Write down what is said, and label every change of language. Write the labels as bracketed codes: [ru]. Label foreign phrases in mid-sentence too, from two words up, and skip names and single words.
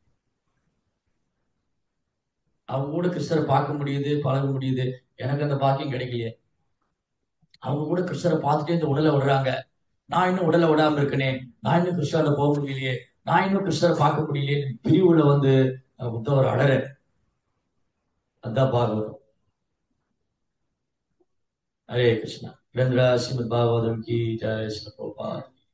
[ta] அவங்க கூட கிருஷ்ணரை பார்க்க முடியுது, பழக முடியுது, எனக்கு அந்த பாக்கியம் கிடைக்கலையே. அவங்க கூட கிருஷ்ணரை பார்த்துட்டே இந்த உடலை விடுறாங்க, நான் இன்னும் உடலை விடாம இருக்கனே, நான் இன்னும் கிருஷ்ணரை போக முடியலையே, நான் இன்னும் கிருஷ்ணரை பார்க்க முடியலையே. பிரிவுல உத்தவர் அழற. அதான் பாகவதம். [hi] हरे कृष्णा। ग्रंथराज श्रीमद् भागवतम की जय। श्री प्रभुपाद।